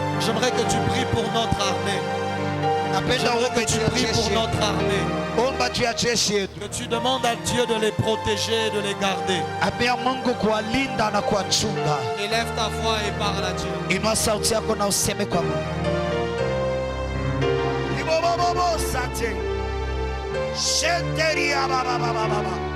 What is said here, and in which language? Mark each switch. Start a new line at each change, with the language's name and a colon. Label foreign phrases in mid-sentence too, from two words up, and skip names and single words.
French: J'aimerais que tu pries pour notre armée. J'aimerais que tu pries pour notre armée.
Swahili: Omba juu ya jeshi yetu.
French: Que tu demandes à Dieu de les protéger et de les garder.
Swahili: Ambia Mungu kuwalinda na kuwachunga.
French: Élève ta voix et parle à Dieu.
Swahili: Inua sauti yako na useme kwa Mungu. Ibobobobo sate. Shenteria baba baba baba.